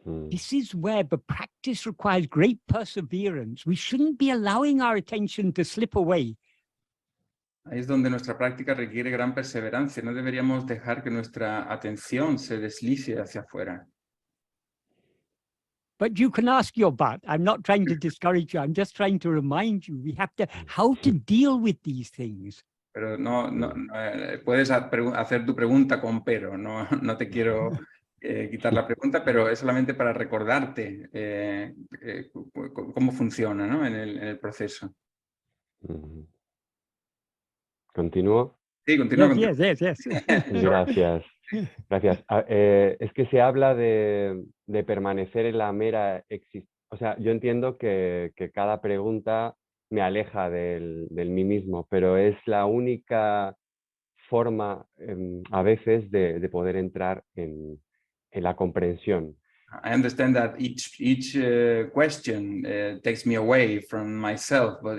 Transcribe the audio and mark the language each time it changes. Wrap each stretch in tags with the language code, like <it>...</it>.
<en>This is where the practice requires great perseverance. We shouldn't be allowing our attention to slip away.</en> <es>Ahí es donde nuestra práctica requiere gran perseverancia. No deberíamos dejar que nuestra atención se deslice hacia afuera.</es> <en>But you can ask your but. I'm not trying to discourage you. I'm just trying to remind you. We have to, how to deal with these things.</en> <es>Pero puedes hacer tu pregunta con pero. No te quiero quitar la pregunta, pero es solamente para recordarte cómo funciona, ¿no? en el proceso. ¿Continúo? Sí, continúa.</es> <en>Yes.</en> <es>Gracias. Gracias. Es que se habla de permanecer en la mera existencia. O sea, yo entiendo que cada pregunta me aleja del mí mismo, pero es la única forma a veces de poder entrar en la comprensión.</es> <en>I understand that each question takes me away from myself, but</en>